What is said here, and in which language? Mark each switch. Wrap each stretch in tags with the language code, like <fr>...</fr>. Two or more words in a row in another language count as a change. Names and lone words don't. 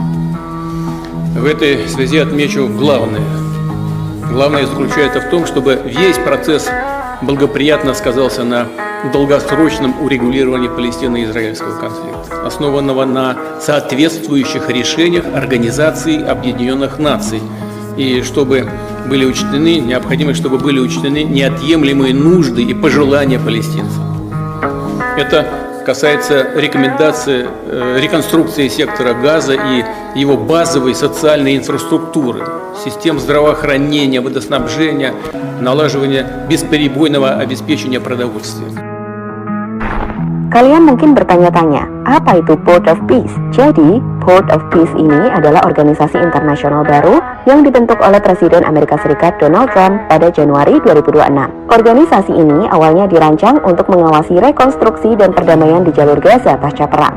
<ru>В этой связи отмечу главное. Главное заключается в том, чтобы весь процесс благоприятно сказался на долгосрочном урегулировании палестино-израильского конфликта, основанного на соответствующих решениях Организации Объединенных Наций, и чтобы были учтены, необходимо, чтобы были учтены неотъемлемые нужды и пожелания палестинцев. Это касается рекомендаций реконструкции сектора Газа и его базовой социальной инфраструктуры, систем здравоохранения, водоснабжения, налаживания бесперебойного обеспечения продовольствием.</ru> <id>Kalian mungkin bertanya-tanya, apa itu Board of Peace? Jadi, Board of Peace ini adalah organisasi internasional baru yang dibentuk oleh Presiden Amerika Serikat Donald Trump pada Januari 2026. Organisasi ini awalnya dirancang untuk mengawasi rekonstruksi dan perdamaian di jalur Gaza pasca perang.</id>